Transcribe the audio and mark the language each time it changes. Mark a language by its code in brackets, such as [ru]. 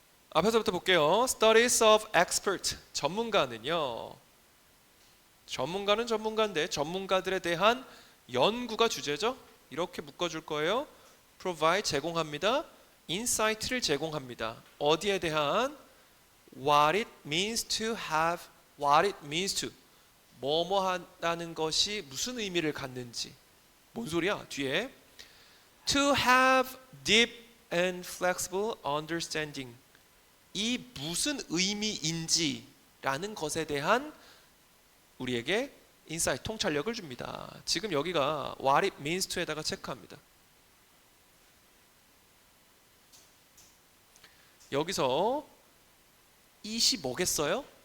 [ko] 앞에서부터 볼게요. [en] Studies of expert. [ko] 전문가는요. 전문가는 전문가인데 전문가들에 대한 연구가 주제죠. 이렇게 묶어줄 거예요. Provide 제공합니다. Insight를 제공합니다. 어디에 대한? [en] What it means to have, what it means to. [ko] 뭐뭐 한다는 것이 무슨 의미를 갖는지. 뭔 소리야? [en] 뒤에 To have deep and flexible understanding. [ko] 이 무슨 의미인지라는 것에 대한 우리에게 인사이트, 통찰력을 줍니다. 지금 여기가 [en] what it means to [ko] 에다가 체크합니다. 여기서 it이 뭐겠어요?